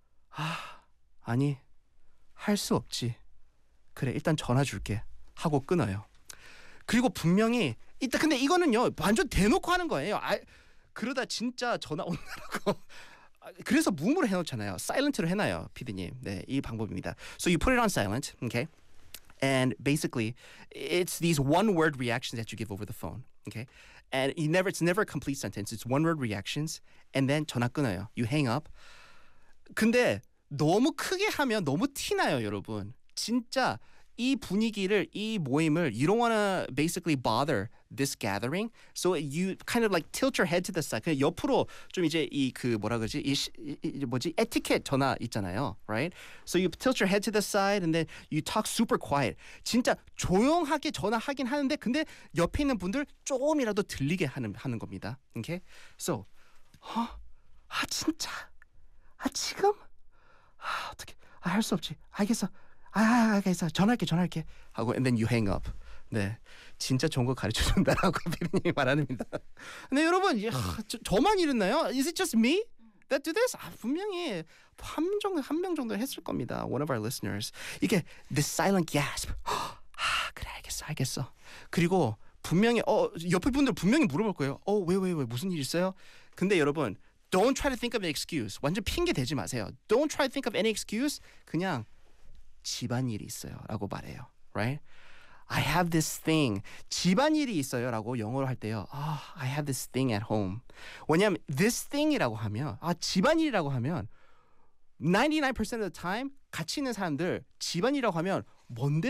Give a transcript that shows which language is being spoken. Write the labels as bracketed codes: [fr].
[ko] 아, 아니, 할 수 없지. 그래, 일단 전화 줄게. 하고 끊어요. 그리고 분명히, 이따, 근데 이거는요, 완전 대놓고 하는 거예요. 아, 그러다 진짜 전화 온다고. 그래서 무음으로 해놓잖아요. 사일런트로 해놔요, 피디님. 네, 이 방법입니다. [en] So you put it on silent, okay? And basically, it's these one word reactions that you give over the phone, okay? And you never, it's never a complete sentence. It's one word reactions. And then [ko] 전화 끊어요. [en] You hang up. [ko] 근데 너무 크게 하면 너무 티나요, 여러분. 진짜 이 분위기를, 이 모임을, [en] you don't want to basically bother this gathering. So you kind of like tilt your head to the side. [ko] 옆으로 좀 이제 이 그 뭐라 그러지? 뭐지? 에티켓 전화 있잖아요. [en] Right? So you tilt your head to the side and then you talk super quiet. [ko] 진짜 조용하게 전화하긴 하는데 근데 옆에 있는 분들 조금이라도 들리게 하는 겁니다. [en] Okay? So, [ko] 어? 아, 진짜? 아, 지금? 아, 어떻게? 아, 할 수 없지. 알겠어. 아, 알겠어. 전화할게, 전화할게. 하고, [en] and then you hang up. [ko] 네. 진짜 좋은 거 가르쳐 준다라고 비비님이 말합니다. 네, 여러분. 야, 저만 이랬나요? [en] Is it just me that do this? [ko] 아, 분명히 한 명 정도 했을 겁니다. [en] One of our listeners. [ko] 이게, [en] this silent gasp. [ko] 아, 그래, 알겠어, 알겠어. 그리고, 분명히, 옆에 분들 분명히 물어볼 거예요. 왜, 무슨 일 있어요? 근데 여러분, [en] don't try to think of an excuse. [ko] 완전 핑계 대지 마세요. [en] Don't try to think of any excuse. [ko] 그냥, 집안일이 있어요 라고 말해요. [en] Right? I have this thing. [ko] 집안일이 있어요 라고 영어로 할 때요. [en] I have this thing at home. [ko] 왜냐면 this thing이라고 하면 집안일이라고 하면 [en] 99% of the time [ko] 같이 있는 사람들 집안일이라고 하면 뭔데?